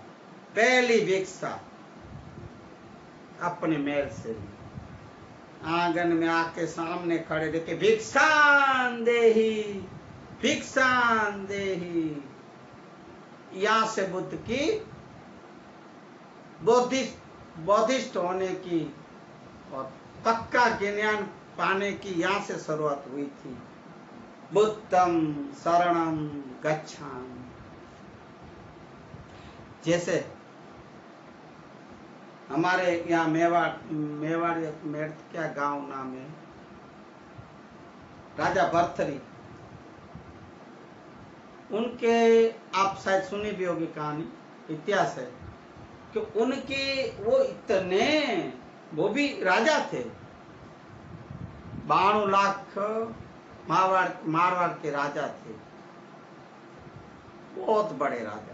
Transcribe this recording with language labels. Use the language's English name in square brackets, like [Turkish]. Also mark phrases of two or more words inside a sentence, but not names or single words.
[Hindi] पहली भिक्षा अपने महल से ली, आंगन में आके सामने खड़े देखे, [Sanskrit] भिक्षान देही, भिक्षान देही। [Hindi] यहाँ से बुद्ध की बौद्धिस्ट होने की और पक्का ज्ञान पाने की यहाँ से शुरुआत हुई थी। [Pali] बुद्धम शरणम गच्छामि। [Hindi] जैसे हमारे यहाँ मेवाड़ क्या गांव नाम है, राजा भर्तृहरि, उनके आप शायद सुनी भी होगी कहानी, इतिहास है कि उनके वो इतने, वो भी राजा थे, 92 लाख मारवाड़ के राजा थे, बहुत बड़े राजा।